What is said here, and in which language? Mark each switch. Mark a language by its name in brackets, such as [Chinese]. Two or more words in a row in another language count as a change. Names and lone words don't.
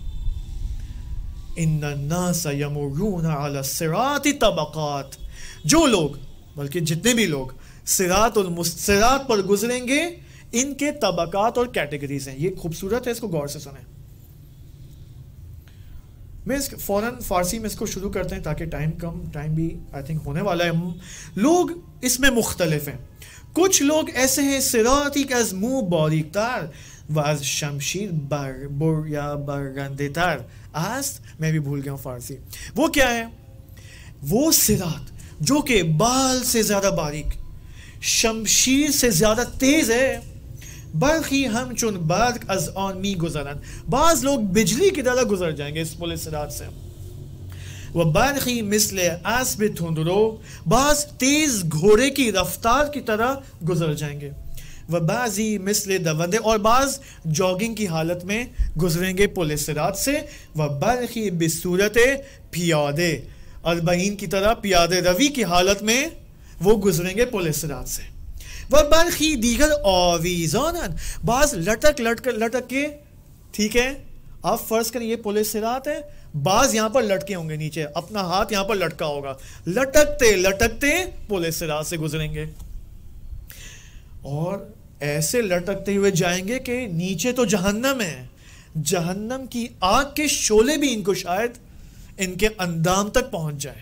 [Arabic] ان الناس یمرون علی الصراط طبقات, [Urdu] جو لوگ بلکہ جتنے بھی لوگ صراط پر گزریں گے ان کے طبقات اور کیٹیگریز ہیں. یہ خوبصورت ہے, اس کو غور سے سنیں. میں فوراً فارسی میں اس کو شروع کرتے ہیں تاکہ ٹائم بھی [English] I think [Urdu] ہونے والا ہے. لوگ اس میں مختلف ہیں. کچھ لوگ ایسے ہیں [Persian] صراطی کا از منہ باریک تر و از شمشیر بر یا برنده تر است. [Urdu] میں بھی بھول گیا ہوں فارسی. وہ کیا ہے؟ وہ صراط جو کہ بال سے زیادہ باریک, شمشیر سے زیادہ تیز ہے. [Persian] برخی ہم چون برق از آن می گزرند, [Urdu] بعض لوگ بجلی کی طرح گزر جائیں گے اس پل صراط سے. [Persian] وہ برخی مثل اسب تندرو, [Urdu] بعض تیز گھوڑے کی رفتار کی طرح گزر جائیں گے. [Persian] وہ بعضی مثل دوندے, [Urdu] اور بعض جاگنگ کی حالت میں گزریں گے پل صراط سے. وہ [Persian] برخی بصورت پیادے, [Urdu] اربعین کی طرح پیادے روی کی حالت میں وہ گزریں گے پل صراط سے. [Persian] وہ برخی دیگر آویزان, [Urdu] بعض لٹک کے, ٹھیک ہے آپ فرض کریں یہ پل صراط ہے, بعض یہاں پر لٹکے ہوں گے نیچے, اپنا ہاتھ یہاں پر لٹکا ہوگا, لٹکتے پل صراط سے گزریں گے. اور ایسے لٹکتے ہوئے جائیں گے کہ نیچے تو جہنم ہے, جہنم کی آگ کے شعلے بھی ان کو شاید ان کے اندام تک پہنچ جائے.